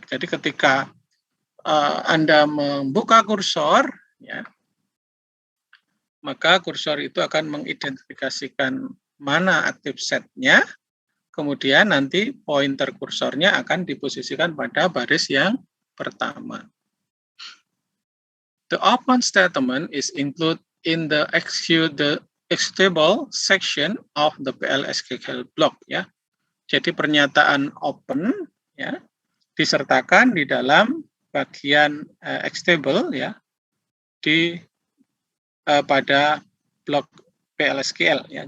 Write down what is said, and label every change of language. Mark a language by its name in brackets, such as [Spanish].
[Indonesian] Jadi ketika Anda membuka kursor ya, maka kursor itu akan mengidentifikasikan mana active set-nya, kemudian nanti pointer kursornya akan diposisikan pada baris yang pertama. [English] The open statement is included in the executable section of the PLSQL block ya. [Indonesian] Jadi pernyataan open ya disertakan di dalam bagian executable ya di pada blok PLSQL ya.